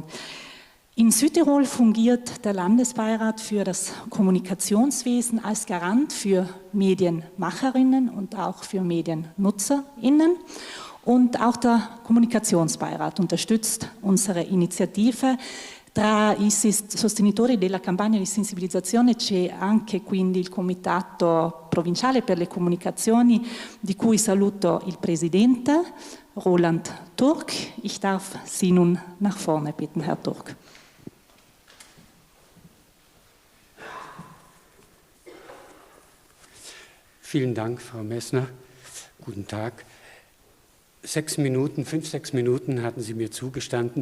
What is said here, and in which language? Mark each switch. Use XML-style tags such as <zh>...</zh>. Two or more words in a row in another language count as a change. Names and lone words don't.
<de>In Südtirol fungiert der Landesbeirat für das Kommunikationswesen als Garant für Medienmacherinnen und auch für MediennutzerInnen. Und auch der Kommunikationsbeirat unterstützt unsere Initiative.</de> <it>Tra i sostenitori della campagna di sensibilizzazione c'è anche quindi il Comitato Provinciale per le Comunicazioni, di cui saluto il Presidente, Roland Turk.</it> <de>Ich darf Sie nun nach vorne bitten, Herr Turk. Vielen Dank, Frau Messner. Guten Tag. 5, 6 Minuten hatten Sie mir zugestanden.</de>